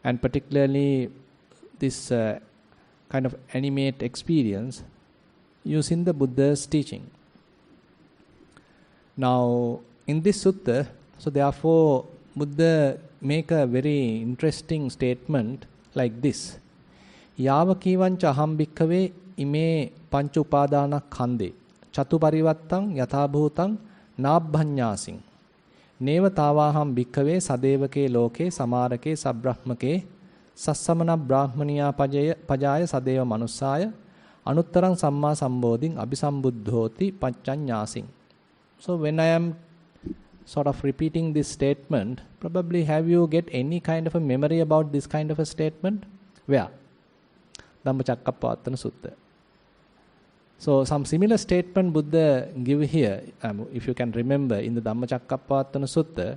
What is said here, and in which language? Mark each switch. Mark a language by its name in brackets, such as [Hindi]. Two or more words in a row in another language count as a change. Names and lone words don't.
[English] and particularly this kind of animate experience using the Buddha's teaching. Now, in this sutta, so therefore, Buddha make a very interesting statement like this. [Pali] Yava kivancha aham bhikkhave ime pancha upadana khande chatu parivattang yatha bhutang nabbhanyasing neva tavaham bhikkhave sadevake loke samarake sabrahmake sassamana brahmaniya pajaya sadeva manussaya anuttarang samma sambodhin abhisambuddhoti paccanyasing. [English] So when I am sort of repeating this statement, probably have you get any kind of a memory about this kind of a statement? Where? Dhammacakkappavattana Sutta. So some similar statement Buddha give here, if you can remember in the Dhammacakkappavattana Sutta.